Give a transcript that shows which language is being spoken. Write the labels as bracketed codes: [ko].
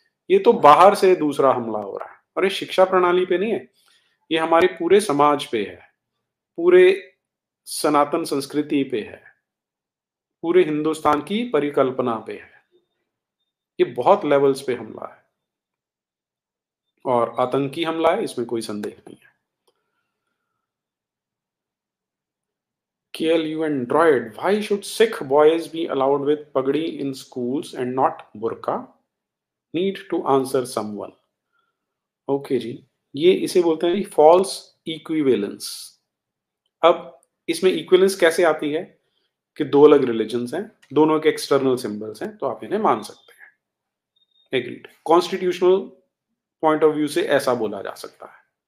[hi] ये तो बाहर से दूसरा हमला हो रहा है, और ये शिक्षा प्रणाली पे नहीं है, ये हमारे पूरे समाज पे है, पूरे सनातन संस्कृति पे है, पूरे हिंदुस्तान की परिकल्पना पे है। ये बहुत लेवल्स पे हमला है और आतंकी हमला है, इसमें कोई संदेह नहीं है। [en] KLU Android, why should Sikh boys be allowed with pagdi in schools and not burqa? Need to answer someone. [hi] Okay जी, ये इसे बोलते हैं फॉल्स इक्विवेलेंस। अब इसमें इक्विवेलेंस कैसे आती है कि दो अलग रिलीजन्स हैं, दोनों के एक्सटर्नल सिंबल्स हैं, तो आप इन्हें मान सकते हैं। Agreed, [en] constitutional point of view [hi] से ऐसा बोला जा सकता है।